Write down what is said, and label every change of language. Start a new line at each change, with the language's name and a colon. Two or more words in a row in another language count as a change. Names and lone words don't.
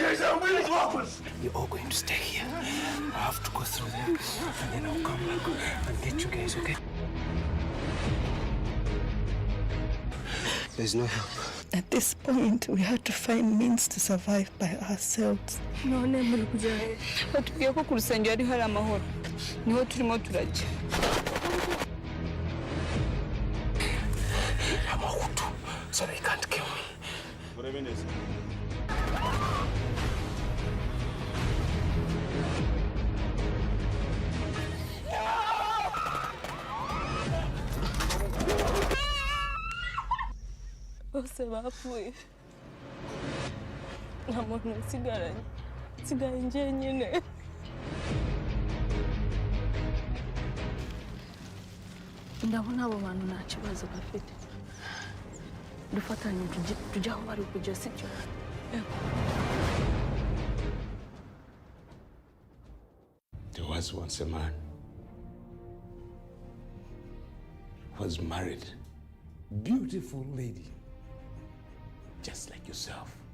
English: You're all going to stay here. I have to go through there, and then I'll come back and get you guys, okay? There's no help. At this point, we had to find means to survive by ourselves.
Kinyarwanda: none muri kujya batubwiye ko ku rusengero ari hari amahoro niho turimo turajya.
English: I'm a Hutu, so they can't kill me.
Kinyarwanda: Bose bapfuye nta muntu nsigaranye nsigaye njyenyine. Ndabona abo bantu nta kibazo bafite, dufatanye tujya aho bari kujya, sibyo?
English: There was once a man who was married. Beautiful lady, just like yourself.